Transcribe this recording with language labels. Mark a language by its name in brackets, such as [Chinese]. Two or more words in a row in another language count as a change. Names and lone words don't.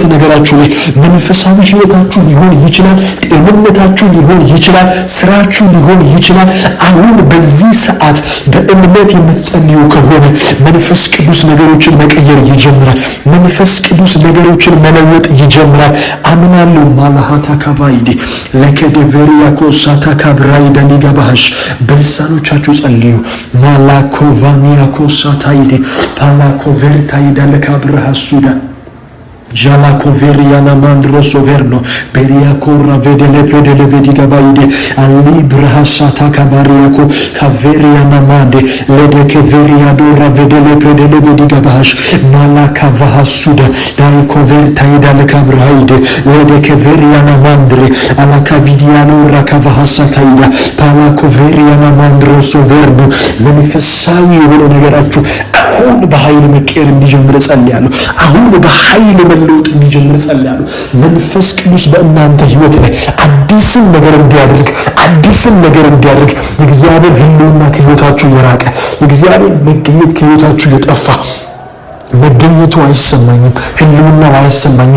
[Amharic] ነገራችሁ ላይ መንፈሳዊ ህይወታችሁ ሊሆን ይችላል፣ ጤንነታችሁ ሊሆን ይችላል፣ ስራችሁ ሊሆን ይችላል። አሁን በዚህ ሰዓት በእምነት የምትጸልዩ ከሆነ መንፈስ ቅዱስ ነገሮችን መቀየር ይጀምራል። መንፈስ ቅዱስ ነገሮችን መለወጥ ይጀምራል። አምናለሁ። ማላሃታ ካባይዲ ለከደቨሪያ ኮሳታ ካብራይዳ ሊጋባሽ በልሳኖቻችሁ ጸልዩ። ማላኮቫሚያ ኮሳታይዲ ፓላኮቨርታይዳ ለካብራሃሱዳ Jala coveriana mandro soverno peria corra vedele vediga baide ali brahasata kabariako caveriana mande lede keveria dora vedele vediga bash malaka vahasuda dai coverta ida le kabraide lede keveriana mandre ala kavidiano rakavahasata ida pala coveriana mandro soverno መንፈሳዊ የሆነ ነገራችሁ አሁን በኃይል መቀየር እንዲጀምር ጸልያለሁ። አሁን በኃይል መለወጥ እንዲጀምር ጸልያለሁ። መንፈስ ቅዱስ በእናንተ ህይወት ላይ አዲስን ነገር እንዲያደርግ የእግዚአብሔር ህልውና ከህይወታችሁ የራቀ የእግዚአብሔር መገኘት ከህይወታችሁ የጠፋ መገኘቱ አይሰማኝም፣ ህልውናው አይሰማኝም፣